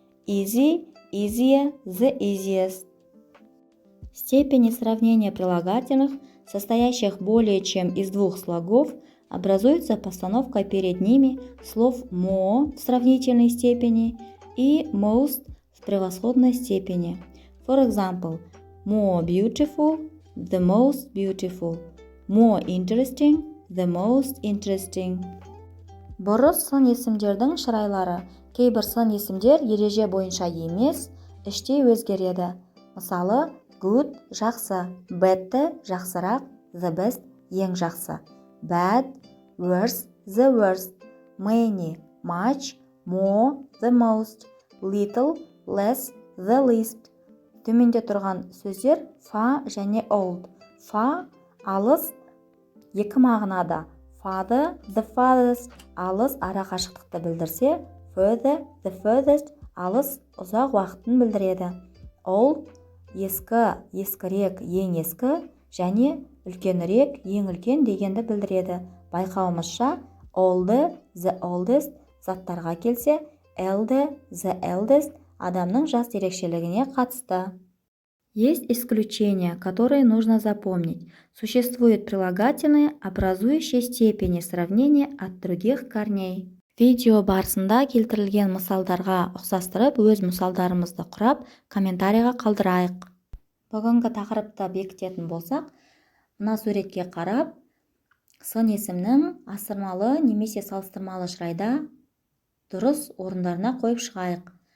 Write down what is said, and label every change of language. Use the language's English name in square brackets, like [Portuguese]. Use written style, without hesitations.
[English] Easy, easier, the easiest. [Russian] Степени сравнения прилагательных, состоящих более чем из двух слогов, образуются постановкой перед ними слов more в сравнительной степени и most в превосходной степени. [English] For example, more beautiful, the most beautiful, more interesting, the most interesting. [Kazakh] Бұрыс сын есімдердің шырайлары. Кейбір сын есімдер ереже бойынша емес, іштей өзгереді. [English] Мысалы, good – жақсы, bad – жақсырақ, the best – ең жақсы, bad – worse – the worst, many – much, more – the most, little – less – the least. [Kazakh] Төменде тұрған сөздер far және old. Far – алыс, екі мағынада. Farther – the farthest, алыс ара қашықтықты білдірсе, further – the furthest, алыс ұзақ уақытын білдіреді. Old – ескі, ескірек, ең ескі, және үлкенірек, ең үлкен дегенді білдіреді. Байқауымызша, older – the oldest, заттарға келсе, elder – the eldest, адамның жас ерекшелігіне қатысты. [Russian] Есть исключения, которые нужно запомнить. Существуют прилагательные, образующие степени сравнения от других корней. [Kazakh] Видео барысында келтірілген мысалдарға ұқсастырып, өз мысалдарымызды құрап, комментарийға қалдырайық. Бүгінгі тақырыпты бекітетін болсақ, мына суретке қарап, сын есімнің асырмалы немесе салыстырмалы шырайда дұрыс орындарына қойып шығайық.